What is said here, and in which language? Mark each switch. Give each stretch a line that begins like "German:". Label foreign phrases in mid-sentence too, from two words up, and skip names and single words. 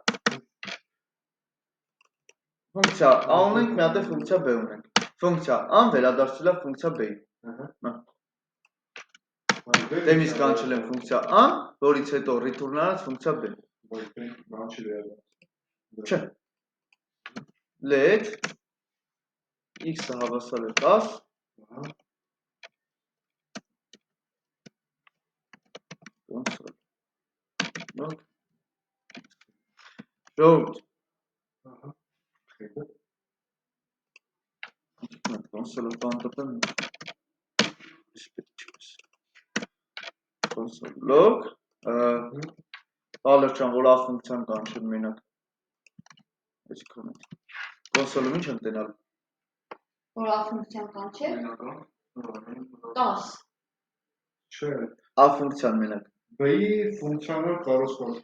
Armenian: A ունենք, մի հատ է ֆունկցիա B ունենք։ Ֆունկցիա A-ն վերադարձել է ֆունկցիա B-ին։ Դեմից կանչել եմ ֆունկցիա A-ն, որից հետո return արած ֆունկցիա B։ Չէ։
English: Let x-
Armenian: ը հավասար է 10
English: console log
Armenian: ժողովուրդ console-ը բան տպեմ
English: console log
Armenian: Ալերջան, որ ա ֆունկցիան կանչել մենակ այսքան է console-ում ինչ եմ տենալու Որ ա ֆունկցիան կանչել Մենական 10 Չէ, ա ֆունկցիան մենակ B-ի ֆունկցիոնալ կառուցվածքը։